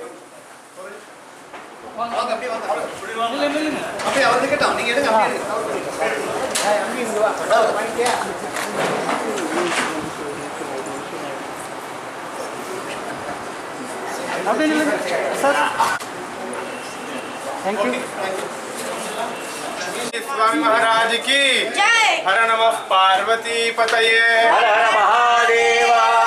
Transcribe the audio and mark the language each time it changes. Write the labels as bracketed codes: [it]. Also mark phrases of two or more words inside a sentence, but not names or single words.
[ta] அப்படியே அவர் கேட்டோம் நீங்க எடுங்க [hi] स्वामी महाराज की जय। [sa] हर नमः पार्वती पतये। [hi] हर हर महादेवा।